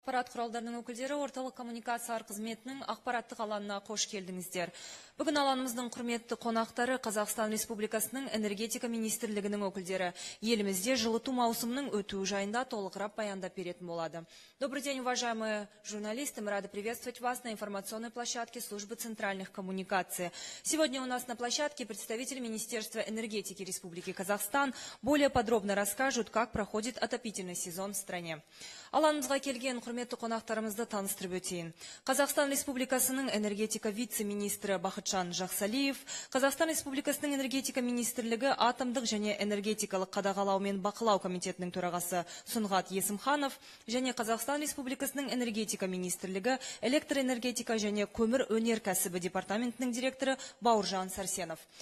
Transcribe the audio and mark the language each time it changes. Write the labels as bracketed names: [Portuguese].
[Kazakh] ақпарат құралдарының өкілдері орталық коммуникациялар қызметінің ақпараттық алаңына қош келдіңіздер. Бүгін алаңымыздың құрметті қонақтары Қазақстан Республикасының энергетика министрлігінің өкілдері елімізде жылыту маусымының өтуі жайында толығырақ баяндап беретін болады. [Russian] Добрый день, уважаемые журналисты. Мы рады приветствовать вас на информационной площадке службы центральных коммуникаций. Сегодня у нас на площадке представители Министерства энергетики Республики Казахстан более подробно расскажут, как проходит отопительный сезон в стране. [Kazakh] Алаңымызға келген құрметті қонақтарымызды таныстырып өтейін. Қазақстан Республикасының энергетика вице-министрі Бақытжан Жақсалиев, Қазақстан Республикасының энергетика министрлігі атомдық және энергетикалық қадағалау мен бақылау комитетінің төрағасы Сұңғат Есімханов және Қазақстан Республикасының энергетика министрлігі электроэнергетика және көмір өнеркәсібі департаментінің директоры Бауыржан Сәрсенов.